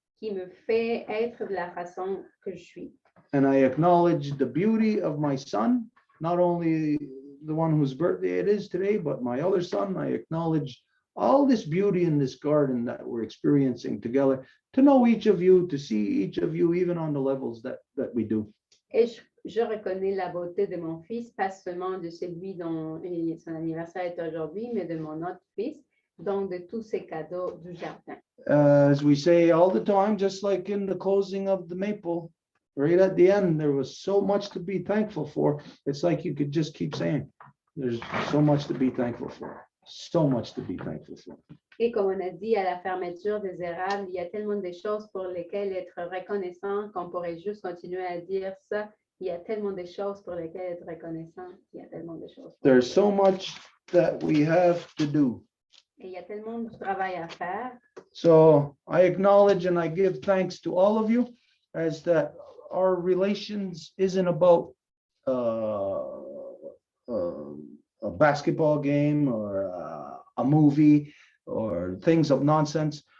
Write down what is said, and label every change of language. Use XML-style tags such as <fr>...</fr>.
<fr>qui me fait être de la façon que je suis.</fr> <en>And I acknowledge the beauty of my son, not only the one whose birthday it is today, but my other son. I acknowledge all this beauty in this garden that we're experiencing together, to know each of you, to see each of you, even on the levels that we do.</en> <fr>Et je reconnais la beauté de mon fils, pas seulement de celui dont son anniversaire est aujourd'hui, mais de mon autre fils, donc de tous ces cadeaux du jardin.</fr> <en>As we say all the time, just like in the closing of the maple, right at the end, there was so much to be thankful for. It's like you could just keep saying, there's so much to be thankful for, so much to be thankful for.</en> <fr>Et comme on a dit à la fermeture des érables, il y a tellement de choses pour lesquelles être reconnaissant qu'on pourrait juste continuer à dire ça. Il y a tellement de choses pour lesquelles être reconnaissant. Il y a tellement de choses.</fr> <en>There's so much that we have to do.</en> <fr>Et il y a tellement de travail à faire.</fr> <en>So I acknowledge and I give thanks to all of you, as that our relations isn't about a basketball game or a movie or things of nonsense.</en>